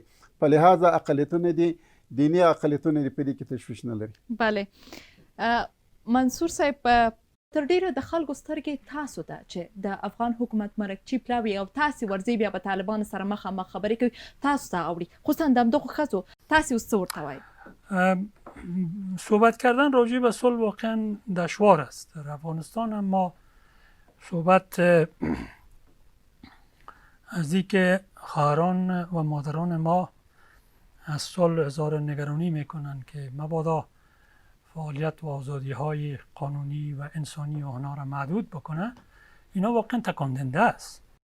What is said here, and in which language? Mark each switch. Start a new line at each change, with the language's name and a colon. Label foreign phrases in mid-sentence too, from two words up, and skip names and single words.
Pashto: په لحاظه اقلیتونه دي، دیني اقلیتونه دي، په دې کې تشویش نه لري. بله. منصور صاحب، تر ډیره د خلکو سترګې تاسو ته چې د افغان حکومت مرکچي پلاوي او تاسې ورځئ بیا به طالبانو سره مخامخ خبرې کوي، تاسو ته اوري، خصوصا د همدغو ښځو، تاسې اوس څه ورته وایي؟
Persian: صحبت کردن راجع به صلح واقعا دشوار است در افغانستان، اما صحبت از اینکه خواهران و مادران ما از صلح اظهار نگرانی میکنند که مبادا فعالیت و آزادی های قانونی و انسانی آنها را محدود بکنه، اینا واقعا تکان دهنده است.